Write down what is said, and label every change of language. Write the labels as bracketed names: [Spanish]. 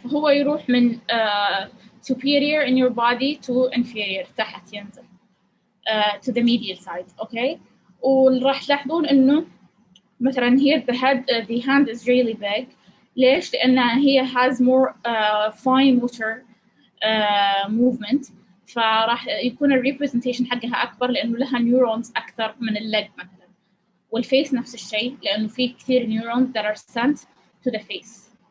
[Arabic] فهو يروح من [English] superior in your body to inferior [Arabic] تحت ينزل [English] to the medial side. Okay, [Arabic] وراح تلاحظون إنه مثلا [English] here the hand is really big. [Arabic] ليش؟ لأن هي [English] has more fine motor movement. [Arabic] فراح يكون الريبريزنتيشن حقها أكبر لأنه لها neurons أكثر من الليج مثلا. والفيس نفس الشيء لأنه في كثير [English] neurons that are sent to the face.